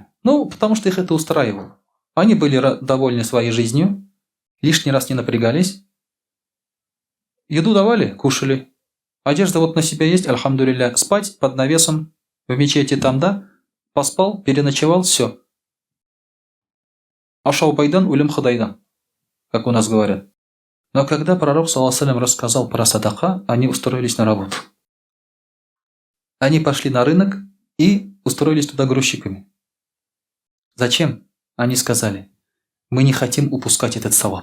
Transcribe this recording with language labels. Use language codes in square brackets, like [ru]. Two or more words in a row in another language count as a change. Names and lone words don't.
[ru] Ну, потому что их это устраивало. Они были довольны своей жизнью, лишний раз не напрягались. Еду давали, кушали. Одежда вот на себя есть, альхамдулилля. Спать под навесом в мечети там, да? Поспал, переночевал, все. [tt] Ашау байдан улем хадайдан, [ru] как у нас говорят. Но когда пророк, [ar] صلى الله عليه [ru] рассказал про садака, они устроились на работу. Они пошли на рынок и устроились туда грузчиками. Зачем? Они сказали: мы не хотим упускать этот саваб.